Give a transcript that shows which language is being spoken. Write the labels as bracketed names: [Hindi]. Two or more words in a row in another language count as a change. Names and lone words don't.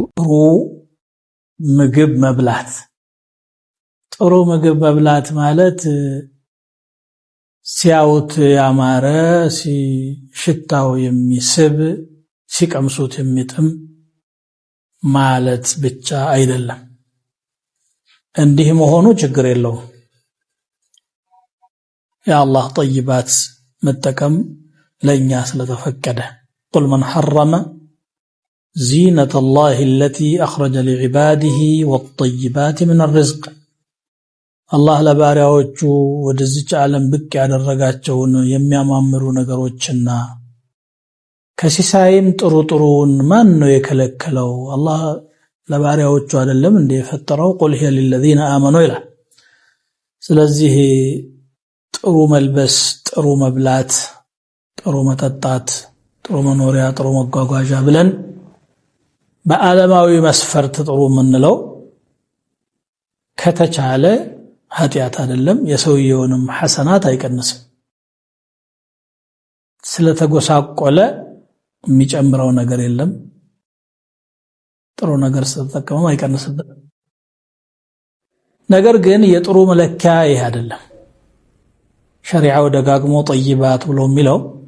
[Amharic] ጥሩ ምግብ መብላት ጥሩ ምግብ መብላት ማለት ሲያውት ያማረ ሽታው የሚስብ ሲቀምሱት የሚጥም ማለት ብቻ አይደለም። እንዲህ መሆኑ ችግር የለውም። የአላህ ጠይባት መጠቀም ለኛ ስለተፈቀደ [Arabic] قل من حرم زينة الله التي أخرج لعباده والطيبات من الرزق [Amharic] الله ለባሪያዎቹ ወደዚች ዓለም ብቅ ያደረጋቸውን የሚያማምሩ ነገሮችና ከሲሳይም ጥሩጥሩን ማን ነው የከለከለው? አላህ ለባሪያዎቹ አይደለም እንደ የፈጠረው ቁል [Arabic] هي للذين آمنوا [Amharic] ይላል። ስለዚህ ጥሩ መልበስ፣ ጥሩ መብላት፣ ጥሩ መጠጣት፣ ጥሩ መኖሪያ፣ ጥሩ መጓጓዣ ብለን በዓለማዊ መስፈርት ጥሩ ምንለው ከተቻለ ኃጢያት አይደለም፣ የሰውየውንም ሐሰናት አይቀንስም። ስለተጎሳቆለ የሚጨምረው ነገር የለም፣ ጥሩ ነገር ስለተጠቀመ አይቀንስበት። ነገር ግን የጥሩ መለኪያ ይሄ አይደለም። ሸሪዓው ደጋግሞ ጠይባት ብሎ የሚለው